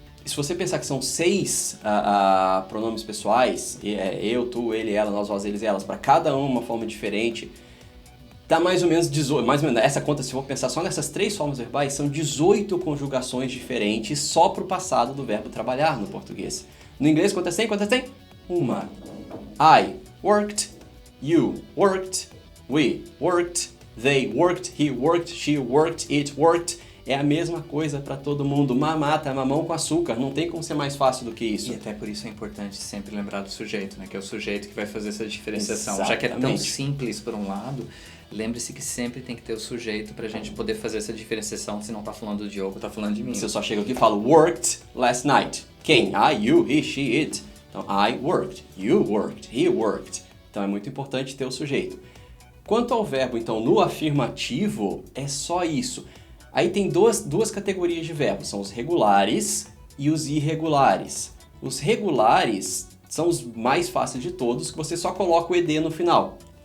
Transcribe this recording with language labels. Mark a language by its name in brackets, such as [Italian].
[Portuguese] Se você pensar que são 6 pronomes pessoais, eu, tu, ele, ela, nós, vós, eles, elas, para cada uma forma diferente, dá mais ou menos 18, mais ou menos, essa conta, se for pensar só nessas 3 formas verbais, são 18 conjugações diferentes só para o passado do verbo trabalhar no português. No inglês, quantas tem? [English] Uma. I worked, you worked, we worked, they worked, he worked, she worked, it worked. [Portuguese] É a mesma coisa para todo mundo. Mamata, mamão com açúcar. Não tem como ser mais fácil do que isso. E até por isso é importante sempre lembrar do sujeito, né? Que é o sujeito que vai fazer essa diferenciação. Já que é tão Exatamente. simples por um lado, lembre-se que sempre tem que ter o sujeito pra gente poder fazer essa diferenciação. Se não tá falando do Diogo, tá falando de mim. Se eu só chego aqui e falo [English] worked last night. [Portuguese] Quem? [English] I, you, he, she, it. Então, I worked, you worked, he worked. [Portuguese] Então é muito importante ter o sujeito. Quanto ao verbo, então, no afirmativo, é só isso. Aí tem duas categorias de verbos, são os regulares e os irregulares. Os regulares são os mais fáceis de todos, que você só coloca o ed no final.